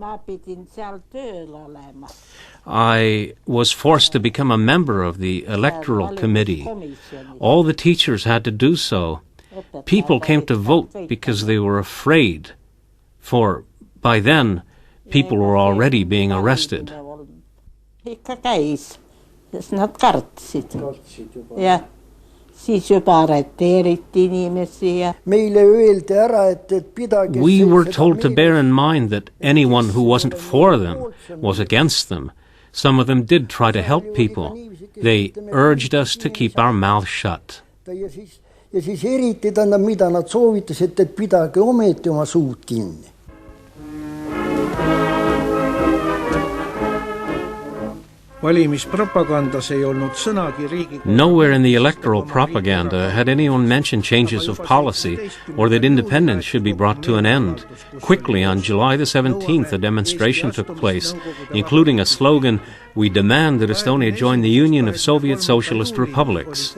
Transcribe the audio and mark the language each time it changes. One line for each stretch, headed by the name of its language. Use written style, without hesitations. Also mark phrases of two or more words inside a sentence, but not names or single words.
English: I was forced to become a member of the electoral committee. All the teachers had to do so. People came to vote because they were afraid, for by then people were already being arrested.
Estonian: Nad kartsid. Ja siis juba arreteeriti inimesi. Meile öeldi ära, et pidage.
English: We were told to bear in mind that anyone who wasn't for them was against them. Some of them did try to help people. They urged us to keep our mouths shut.
Estonian: Ja siis eriti tähendab, mida nad soovitasid, et pidage ometi oma suud kinni. Valimispropagandas ei olnud sõnagi riigi.
English: Nowhere in the electoral propaganda had anyone mentioned changes of policy or that independence should be brought to an end. Quickly, on July the 17th, a demonstration took place, including a slogan, "We demand that Estonia join the Union of Soviet Socialist Republics."